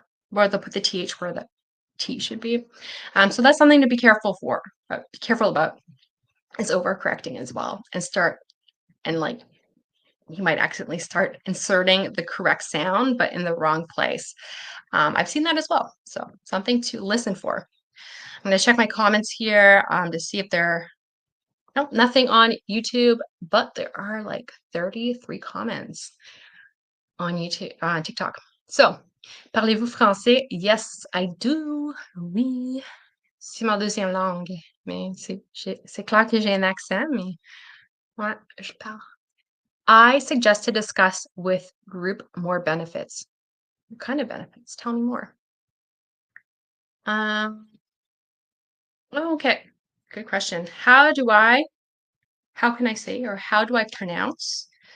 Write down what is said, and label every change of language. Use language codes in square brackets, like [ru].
[en] Where they'll put the TH where the T should be. So that's something to be careful for, be careful about is overcorrecting as well and start and like you might accidentally start inserting the correct sound, but in the wrong place. I've seen that as well. So something to listen for. I'm going to check my comments here to see if there nope, nothing on YouTube, but there are like 33 comments on YouTube, on TikTok. So, [fr] parlez-vous français? [en] Yes, I do. [fr] Oui. C'est ma deuxième langue. Mais c'est clair que j'ai un accent, mais ouais, je parle. [en] I suggest to discuss with group more benefits. What kind of benefits? Tell me more. Um, okay. Good question. How can I say, or how do I pronounce?